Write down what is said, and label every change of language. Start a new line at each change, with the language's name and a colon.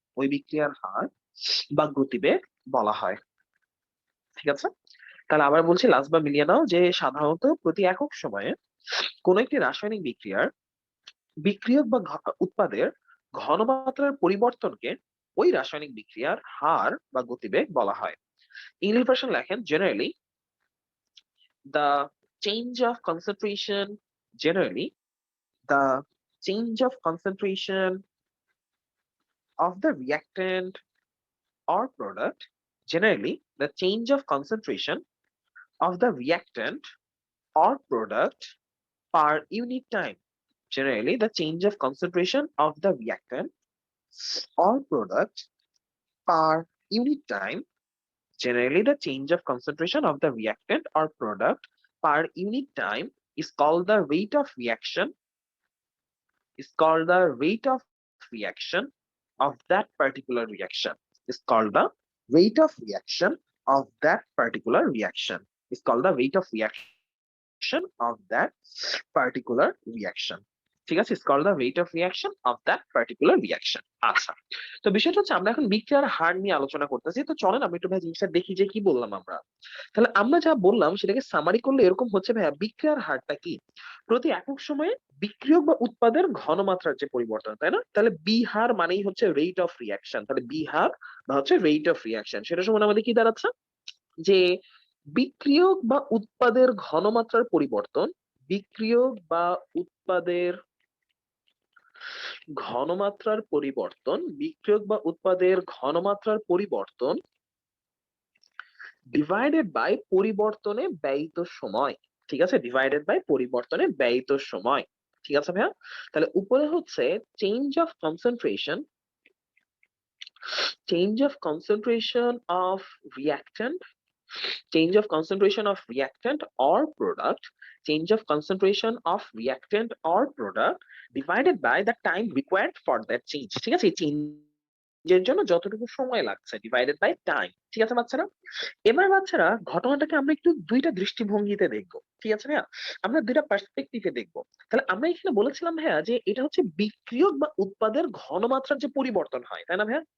Bangla: ওই বিক্রিয়ার হার বা গতিবেগ বলা হয়। ঠিক আছে, তাহলে আবার বলছি, লাস্ট বা মিলিয়ে নাও, যে সাধারণত প্রতি একক সময়ে কোন একটি রাসায়নিক বিক্রিয়ার বিক্রিয়ক বা উৎপাদের ঘনমাত্রার পরিবর্তনকে ওই রাসায়নিক বিক্রিয়ার হার বা গতিবেগ বলা হয়। ইংলিশ ভার্সন লেখেন, generally
English: the change of concentration, generally the change of concentration of the reactant or product, generally the change of concentration of the reactant or product per unit time, generally the change of concentration of the reactant or product per unit time, generally the change of concentration of the reactant or product per unit time is called the rate of reaction, is called the rate of reaction of that particular reaction, is called the rate of reaction of that particular reaction, is called the rate of reaction of that particular reaction।
Bangla: ঠিক আছে,
English: is called the rate of reaction of that particular reaction।
Bangla: আচ্ছা, তো বিষয়টা হচ্ছে আমরা এখন বিক্রিয়ার হার নিয়ে আলোচনা করতেছি। তো চলেন আমরা একটু ভাই জিনিসটা দেখি যে কি বললাম আমরা। তাহলে আমরা যা বললাম সেটাকে সামারি করলে এরকম হচ্ছে ভাইয়া, বিক্রিয়ার হারটা কি? প্রতি একক সময়ে বিক্রিয়ক বা উৎপাদের ঘনমাত্রার যে পরিবর্তন, তাই না? তাহলে বি হার মানেই হচ্ছে রেট অফ রিয়াকশন। তাহলে বি হার বা হচ্ছে রেট অফ রিয়াকশন, সেটা সমান আমাদের কি দাঁড়াচ্ছে, যে বিক্রিয়ক বা উৎপাদের ঘনমাত্রার পরিবর্তন, বিক্রিয়ক বা উৎপাদের ঘনমাত্রার পরিবর্তন, বিক্রিয়ক বা উৎপাদের ঘনমাত্রার পরিবর্তন ডিভাইডেড বাই পরিবর্তনে ব্যয়িত সময়। ঠিক আছে, ডিভাইডেড বাই পরিবর্তনে ব্যয়িত সময়। ঠিক আছে ভাইয়া, তাহলে উপরে হচ্ছে change of concentration,
English: change of concentration of reactant, change of concentration of reactant or product, change of concentration of reactant or product divided by the time required for that change।
Bangla: ঠিক আছে, চেঞ্জের জন্য যতটুকু সময় লাগছে ডিভাইডেড বাই টাইম। ঠিক আছে বাচ্চারা, এবার বাচ্চারা ঘটনাটাকে আমরা একটু দুইটা দৃষ্টিভঙ্গিতে দেখবো। ঠিক আছে ভাইয়া, আমরা দুইটা পার্সপেক্টিভে দেখবো। তাহলে আমরা এখানে বলেছিলাম ভাইয়া যে এটা হচ্ছে বিক্রিয়ক বা উৎপাদের ঘনমাত্রার যে পরিবর্তন হয়, তাই না ভাইয়া?